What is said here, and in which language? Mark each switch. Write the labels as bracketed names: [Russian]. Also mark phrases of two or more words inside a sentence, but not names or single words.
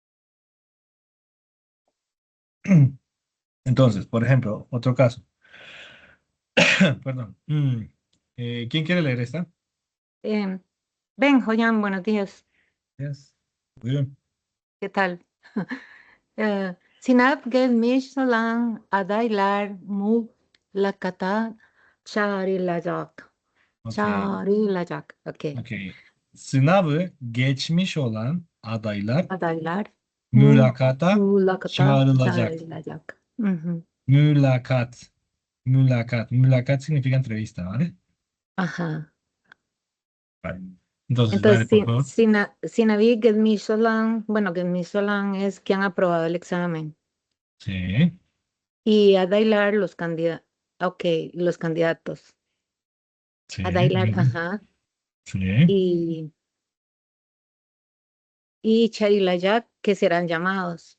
[Spanish] Entonces, por ejemplo, otro caso. Perdón. ¿Quién quiere leer esta? Em, Ven, Joyan, buenos días. Yes. Muy bien. ¿Qué tal? [Turkish] Sinap gelmiş olan adaylar mülakata çağrılacak. [Spanish] Ok. [Turkish] Çağrılacak. Okay. [Spanish] Ok. [Turkish] Sınavı geçmiş olan adaylar Adaylar mülakata mülakata çağrılacak. çağrılacak. Ujú. Mülakat. Mülakat. Mülakat [Spanish] significa entrevista, ¿vale? Ajá. Vale. Entonces, Entonces, dale, por favor. [Turkish] Sinavi gelmiş olan, [Spanish] bueno, [Turkish] gelmiş olan [Spanish] es que han aprobado el examen. Sí. Y adaylar los candidatos. Ok, los candidatos. Sí. [Turkish] Adaylar, [Spanish] Muy bien. ajá. Sí. Y Charilayak, que serán llamados.